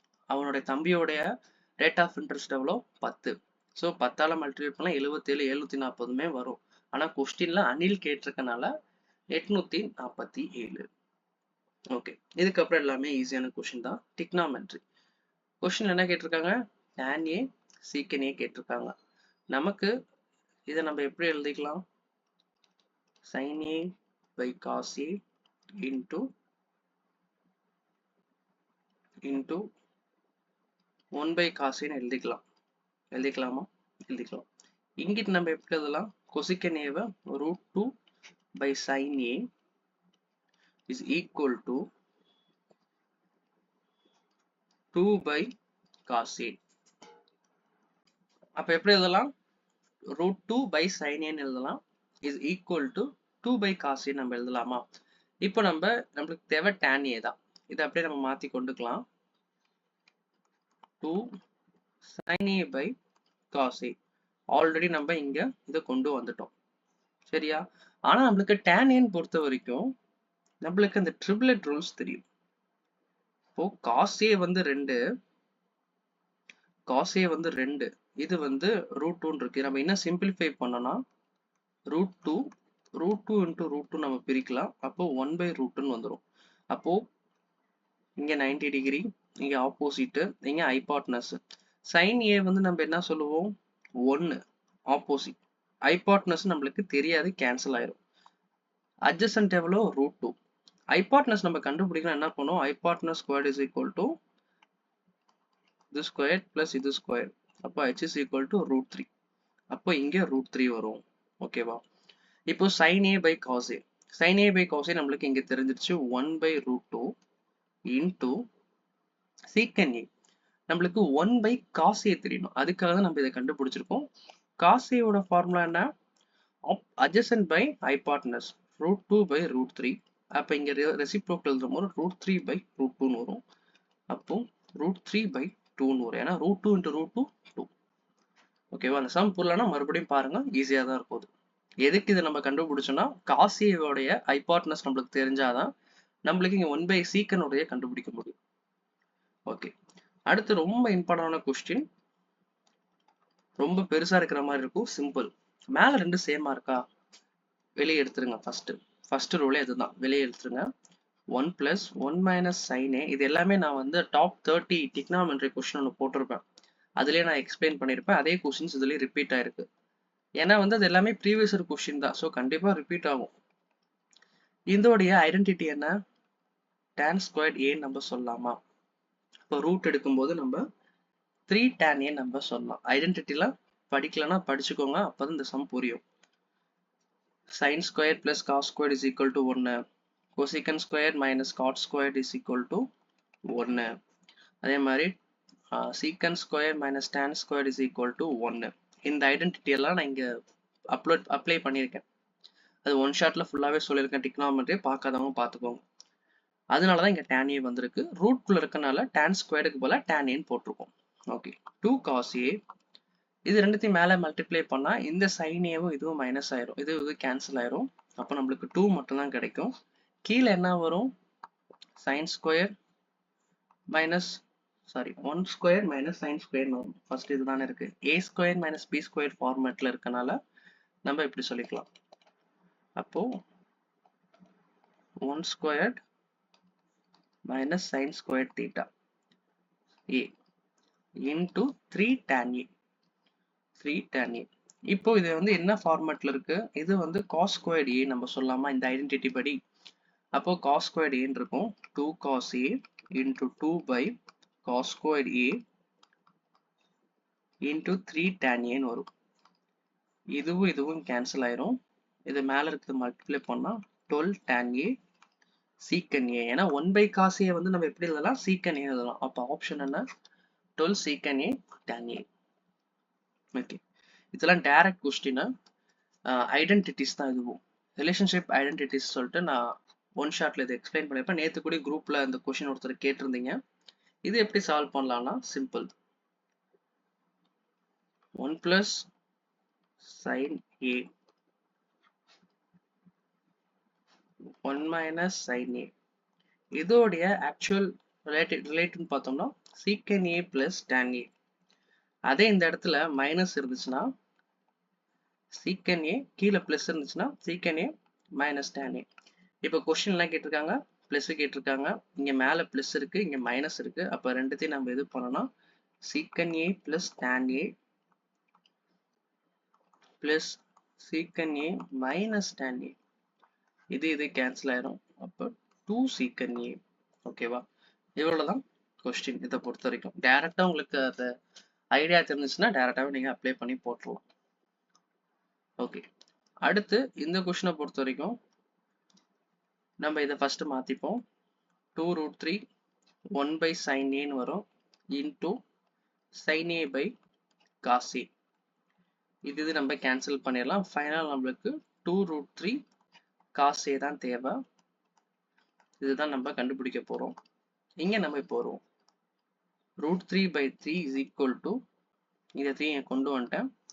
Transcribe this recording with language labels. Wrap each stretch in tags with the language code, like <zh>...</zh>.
<ta>அவனுடைய தம்பியோடைய rate of interest எவ்வளோ? 10. So 10ஆல multiply பண்ணா 77, 740மே வரும். ஆனா கொஸ்டின்ல அனில் கேட்டிருக்கனால 847. ஓகே, இதுக்கப்புறம் எல்லாமே ஈஸியான கொஸ்டின் தான். டிக்னாமெட்ரி கொஸ்டின் என்ன கேட்டிருக்காங்க?</ta> <en>tan A secant A கேட்டிருக்காங்க.</en> <ta>நமக்கு இதை நம்ம எப்படி எழுதிக்கலாம்?</ta> <en>sin A by cos A into 1 by cos A</en> <ta>எழுதிக்கலாம். எழுதிக்கலாமா? எழுதிக்கலாம். இங்கிட்டு நம்ம எப்படி எழுதலாம்?</ta> <en>cosecant A √2 by sin A is equal to 2 by cos A.</en> <ta>அப்ப எப்படி எழுதலாம்? √2 by sin A எழுதலாம்.</ta> <en>is equal to 2 by cos A</en> <ta>நம்ம எழுதலாமா? இப்போ நம்மளுக்கு தேவை tan A தான். இதை அப்படியே நம்ம மாத்தி கொண்டுக்கலாம். 2 sin A by cos A. Already நம்ம இங்க இதை கொண்டு வந்துட்டோம். சரியா? ஆனா நம்மளுக்கு tan A பொறுத்த வரைக்கும் நம்மளுக்கு இந்த ட்ரிப்ளெட் ரூல்ஸ் தெரியும். இப்போ cos A வந்து 2, cos A வந்து 2, இது வந்து √2 இருக்கு. நம்ம என்ன சிம்பிளிஃபை பண்ணோம்னா √2 into √2 நம்ம பிரிக்கலாம். அப்போ 1 by √2 வந்துடும். அப்போ இங்க 90 டிகிரி, இங்க ஆப்போசிட், இங்க ஹைபாட்னஸ். sin A வந்து நம்ம என்ன சொல்லுவோம்? 1 ஆப்போசிட். ஹைபாட்னஸ் நம்மளுக்கு தெரியாது, கேன்சல் ஆயிரும். அட்ஜசன்ட் எவ்வளோ? √2. ஹைபாட்னஸ் நம்ம கண்டுபிடிக்கலாம். என்ன பண்ணுவோம்? Hypotenuse squared is equal to இது ஸ்கொயர் பிளஸ் இது ஸ்கொயர். அப்போ</ta> <en>h is equal to √3.</en> <ta>அப்போ இங்க √3 வரும். ஓகேவா?</ta> <en>இப்போ sin A by cos A. sin A by cos A</en> <ta>நம்மளுக்கு இங்க தெரிஞ்சிருச்சு</ta> <en>1 by √2 into secant A.</en> <ta>நம்மளுக்கு 1 by cos A தெரியணும். அதுக்காக தான் நம்ம இதை கண்டுபிடிச்சிருக்கோம். cos A ஓட ஃபார்முலா என்ன?</ta> <en>adjacent by hypotenuse √2 by √3.</en> <ta>அப்போ இங்க ரெசிப்ரோக்கல் எழுதும்போது √3 by √2 வரும். அப்போ √3 by 2 வரும். ஏன்னா √2 into √2 2. ஓகேவா? அந்த சம் புரியலனா மறுபடியும் பாருங்க, ஈஸியா தான் இருக்கும். எதுக்கு இதை நம்ம கண்டுபிடிச்சோம்னா cos A உடைய ஹைபாட்னஸ் நம்மளுக்கு தெரிஞ்சாதான் நம்மளுக்கு இங்க 1 by secant உடைய கண்டுபிடிக்க முடியும். ஓகே, அடுத்து ரொம்ப இம்பார்ட்டன்டான கொஸ்டின். ரொம்ப பெருசா இருக்கிற மாதிரி இருக்கும். சிம்பிள். மேல 2 சேமா இருக்கா? வெளியே எடுத்துருங்க. ஃபர்ஸ்ட் ரூலே இதுதான், வெளியே எடுத்துருங்க. 1 plus 1 minus sin A. இது எல்லாமே நான் வந்து டாப் 30 டிக்னாமெட்ரி கொஸ்டின் ஒன்று போட்டிருப்பேன். அதுலயே நான் எக்ஸ்பிளைன் பண்ணியிருப்பேன். அதே கொஸ்டின்ஸ் இதுலயே ரிப்பீட் ஆயிருக்கு. ஏன்னா வந்து அது எல்லாமே ப்ரீவியஸ் இயர் கொஸ்டின் தான். ஸோ கண்டிப்பா ரிப்பீட் ஆகும். இதோடைய ஐடென்டிட்டி என்ன? tan ஸ்கொயர்ட் A நம்ம சொல்லலாமா? இப்போ ரூட் எடுக்கும்போது நம்ம 3 tan A நம்ம சொல்லலாம். ஐடென்டிட்டிலாம் படிக்கலன்னா படிச்சுக்கோங்க, அப்பதான் இந்த சம் புரியும்.</ta> <en>sin squared plus cos squared is equal to 1. cosecant squared minus cot squared is equal to 1.</en> <ta>அதே மாதிரி</ta> <en>secant square minus tan square is equal to 1.</en> <ta>இந்த ஐடென்டிட்டி எல்லாம் நான் இங்க அப்ளை பண்ணியிருக்கேன். அது ஒன் ஷாட்ல ஃபுல்லாவே சொல்லியிருக்கேன். டிக்னாமெட்ரி பார்க்காதவங்க பார்த்துக்கோங்க. அதனால தான் இங்க tan a வந்திருக்கு. ரூட்குள்ள இருக்கனால tan ஸ்கொயருக்கு பதிலா tan a போட்டிருக்கோம். Okay, 2 cos a. இது ரெண்டுத்தையும் மேலே மல்டிப்ளை பண்ணா இந்த sin a-வும் இதுவும் மைனஸ் ஆயிரும். இது கேன்சல் ஆயிரும். அப்போ நம்மளுக்கு 2 மட்டும் தான் கிடைக்கும். கீழே என்ன வரும்? sin square minus 1 square minus sin square வரும். ஃபர்ஸ்ட் இதுதானே இருக்கு. a square minus b square ஃபார்மேட்ல இருக்கனால நம்ம இப்படி சொல்லிக்கலாம்.</ta> <en>அப்போ 1 squared minus sin squared theta a into 3 tan a. 3 tan a.</en> <ta>இப்போ இது வந்து என்ன ஃபார்மேட்ல இருக்கு? இது வந்து cos squared a நம்ம சொல்லலாமா இந்த ஐடென்டிட்டி படி?</ta> <en>அப்போ cos squared a இருக்கும். 2 cos a into 2 by cos squared a into 3 tan a ன்னு வரும்.</en> <ta>இதுவும் கேன்சல் ஆயிரும். இது மேல இருக்கிறது மல்டிப்ளை பண்ணா 12 tan a secant a. ஏன்னா 1 by cos a வந்து நம்ம எப்படி எழுதலாம்?</ta> <en>secant a எழுதலாம்.</en> <ta>அப்போ ஆப்ஷன் என்ன? 12 secant a tan a. Okay, இதெல்லாம் டைரக்ட் கொஸ்டின். ஐடென்டிட்டிஸ் தான் இதுவும். ரிலேஷன்ஷிப் ஐடென்டிட்டிஸ் சொல்லிட்டு நான் ஒன் ஷாட்ல இதை எக்ஸ்பிளைன் பண்ணிருப்பேன். நேற்று கூட குரூப்ல இந்த கொஸ்டின் ஒருத்தர் கேட்டிருந்தீங்க. இது எப்படி சால்வ் பண்ணலாம்னா simple.</ta> <en>1 plus sin a 1 minus sin a.</en> <ta>இதோடைய ஆக்சுவல் ரிலேட்டிவ் பார்த்தோம்னா secant a plus tan a. அதே இந்த இடத்துல மைனஸ் இருந்துச்சுன்னா secant a, கீழே பிளஸ் இருந்துச்சுன்னா secant a minus tan a. இப்போ கொஸ்டின் எல்லாம் கேட்டிருக்காங்க, பிளஸ் கேட்டிருக்காங்க. இங்க மேல பிளஸ் இருக்கு, இங்க மைனஸ் இருக்கு. அப்ப ரெண்டுத்தையும் நம்ம எது பண்ணணும்?</ta> <en>secant a plus tan a plus secant a minus tan a.</en> <ta>இது கேன்சல் ஆயிரும்.</ta> <en>அப்போ 2 secant a.</en> <ta>ஓகேவா? இவ்வளவுதான் கொஸ்டின். இதை பொறுத்த வரைக்கும் டைரக்டா உங்களுக்கு அந்த ஐடியா தெரிஞ்சுச்சுன்னா டைரக்டாவே நீங்க அப்ளை பண்ணி போட்டுடலாம். ஓகே, அடுத்து இந்த கொஸ்டினை பொறுத்த வரைக்கும் நம்ம இதை first மாத்திப்போம்.</ta> <en>2 root 3 1 by sin a ன்னு வரும் into sin a by cos a.</en> <ta>இது நம்ம கேன்சல் பண்ணிடலாம். ஃபைனல் நம்மளுக்கு 2 root 3 cos a தான் தேவை. இதுதான் நம்ம கண்டுபிடிக்க போறோம். இங்க நம்ம இப்போ வருவோம்.</ta> <en>root 3 by 3 is equal to</en> <ta>இதை 3 கொண்டு வந்துட்டேன்.</ta>